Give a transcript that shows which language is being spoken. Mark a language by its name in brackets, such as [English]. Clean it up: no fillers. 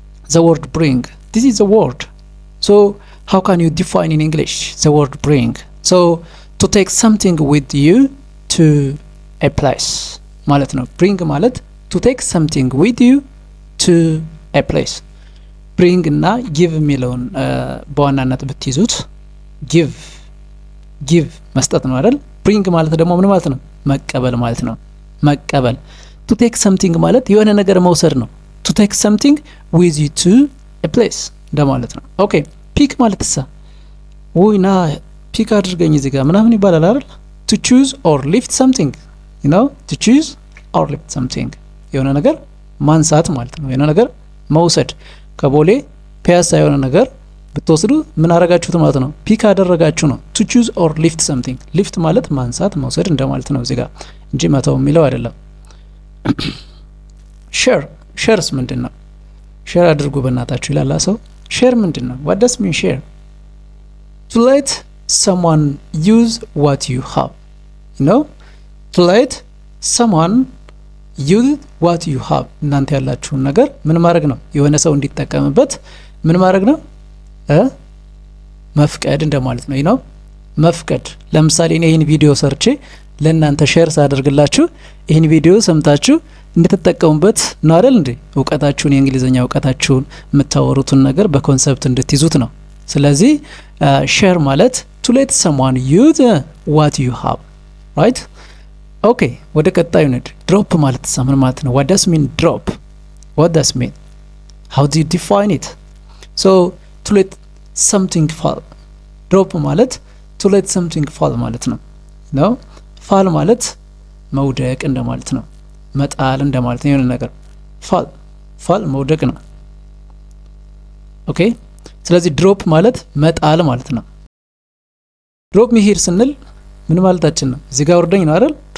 [English] the word bring, this is a word. So how can you define in English the word bring? So to take something with you to a place [Amharic] ማለት ነው። [English] bring ማለት to take something with you to a place. [Amharic] bring እና give የሚለውን በዋናነት ብትይዙት give መስጠት ነው አይደል? bring ማለት ደግሞ ምን ማለት ነው? መቀበል ማለት ነው። መቀበል። [English] to take something [Amharic] ማለት የሆነ ነገር መውሰድ ነው። [English] to take something with you to a place [Amharic] እንደማለት ነው። ኦኬ ፒክ ማለት ወይና ፒክ አድርገኝ እዚህ ጋር ምናምን ይባላል አይደል? [English] to choose or lift something, [Amharic] you know to choose or lift something የሆነ ነገር ማንሳት ማለት ነው። የሆነ ነገር መውሰድ። ከቦሌ ፒያሳ የሆነ ነገር ብትወስዱ ምን አረጋችሁት ማለት ነው? ፒክ አደረጋችሁ ነው። [English] to choose or lift something [Amharic] lift ማለት ማንሳት መውሰድ እንደማለት ነው እዚህ ጋር እንጂ መተው የሚለው አይደለም። ሼርስ ምንድን ነው? ሼር አድርጉ በእናታችሁ ይላል ሰው። ሼር ምንድን ነው? [English] what does mean share? to let someone use what you have, you know to let someone use what you have [Amharic] እናንተ ያላችሁን ነገር ምን ማድረግ ነው? የሆነ ሰው እንዲጠቀምበት ምን ማድረግ ነው? መፍቀድ እንደማለት ነው። [English] you know [Amharic] መፍቀድ። ለምሳሌ እኔ ይሄን ቪዲዮ ሰርቼ ለእናንተ ሼር ሳደርግላችሁ ይሄን ቪዲዮ ሰምታችሁ እንድትጠቀሙበት ነው አይደል እንዴ? እውቀታችሁን የእንግሊዘኛ እውቀታችሁን የምታወሩትን ነገር በኮንሰፕት እንድትይዙት ነው። ስለዚህ ሼር ማለት [English] to let someone use what you have, right? [Amharic] ኦኬ ወደ ቀጣዩ ነድ። ድሮፕ ማለት ምን ማለት ነው? [English] what does mean drop? what does mean? how do you define it? so to let something fall. [Amharic] ድሮፕ ማለት [English] to let something fall [Amharic] ማለት ነው። ነው fall ማለት መውደቅ እንደማለት ነው። መጣል እንደማለት ነው። የሆነ ነገር fall መውደቅ ነው። ኦኬ ስለዚህ ድሮፕ ማለት መጣል ማለት ነው። ድሮፕ ሚ ሂር ስንል ምን ማለታችን ነው? እዚህ ጋር ወርደኝ ነው አይደል?